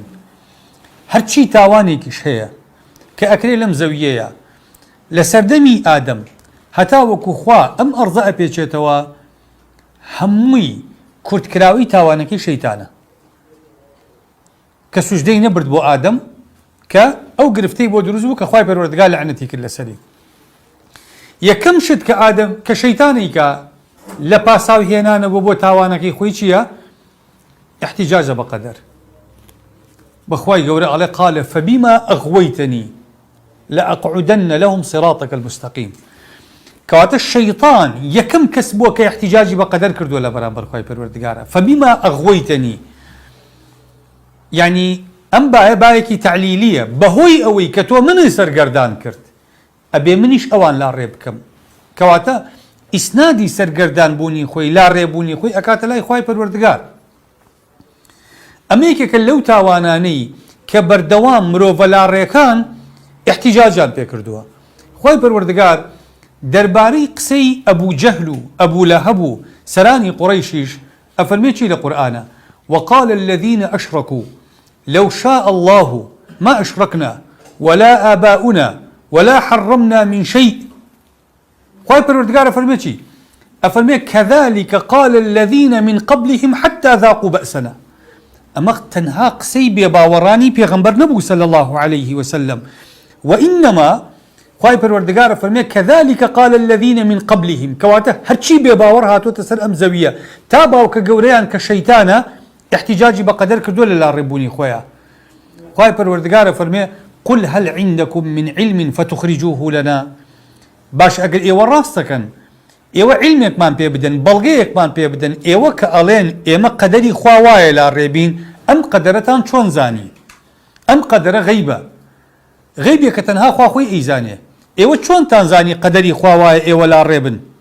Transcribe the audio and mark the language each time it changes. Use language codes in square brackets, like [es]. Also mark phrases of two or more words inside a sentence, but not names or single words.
[ckb] هەرچی تاوانێکیش هەیە کە ئەکرێ لەم زەویەیە لە سەردەمی ئادەم هەتا وەکو خوا ئەم ئەرزە ئەپێچێتەوە هەمووی کورتکراوی تاوانەکەی شەیتانە کە سوژدەی نەبرد بۆ ئادەم کە ئەو گرفتەی بۆ دروست بوو کە خوای پەروەردگار لەعنەتی کرد لەسەری. یەکەم شت کە ئادەم کە شەیتانی کە لە پاساو هێنانەوە بۆ تاوانەکەی خۆی چییە؟ احتیجاجە بە قەدەر. بەخوای گەورە ئەڵێ [ar] قالە فەبیما ئەغوەیتەنی لأقعدن لهم صراطك المستقيم. [ckb] كواتە شەیطان یەکەم کەس بووە کە احتیجاجی بە قەدەر کردووە لە بەرامبەر خوای پەروەردگارە. [ar] فەبیما ئەغوەیتەنی [ckb] یعنی ئەم باەکی تعلیلیە بەهۆی ئەوەی کە تۆ منی سەرگەردان کرد ئەبێ منیش ئەوان لاڕێ بکەم. کەواتە ئیسنادی سەرگەردان بوونی خۆی لاڕێبوونی خۆی ئەکاتە لای خوای پەروەردگار. ئەمەیەکێکە لەو تاوانانەی کە بەردەوام مرۆڤە لاڕێکان احتیجاجان پێ کردووە. خوای پەروەردگار دەربارەی قسەی ئەبوو جەهل و ئەبوو لەهەب و سەرانی قوڕەیشیش ئەفەرمێ چی لە قورئانە؟ [ar] وقال الذين أشركوا لو شاء الله ما أشركنا ولا آباؤنا ولا حرمنا من شيء. [ckb] خوای پەروەردگار ئەفەرمێ چی؟ [ar] ئەفەرمێ كذلك قال الذين من قبلهم حتى ذاقوا بأسنا. [ckb] ئەمە تەنها قسەی بێباوەڕانی پێغەمبەر نەبوو [ar] صلى الله عليه وسلم، [ckb] وإنما خوای پەروەردگار ئەفەرمێ [ar] كذلك قال الذين من قبلهم. [ckb] کەواتە هەرچی بێباوەڕ هاتوۆتە سەر ئەم زەویە تا باوکە گەورەیان کە شەیتانە احتیجاجی بە قەدەر کردووە لە لاڕێبوونی خۆیان. خوای پەروەردگار ئەفەرمێ [ar] قل هل عندكم من علم فتخرجوه لنا. [ckb] باش ئەگەر ئێوە ڕاستەکەن ئێوە علمێکمان پێ بدەن بەڵگەیەکمان پێ بدەن ئێوە کە ئەڵێن ئێمە قەدەری خوا وایە لاڕێبین ئەم قەدەرەتان چۆن زانی؟ ئەم قەدەرە غەیبە، غەیبێکە تەنها خوا خۆی ئەیزانێ. ئێوە چۆنتان زانی قەدەری خوا وایە ئێوە لاڕێبن؟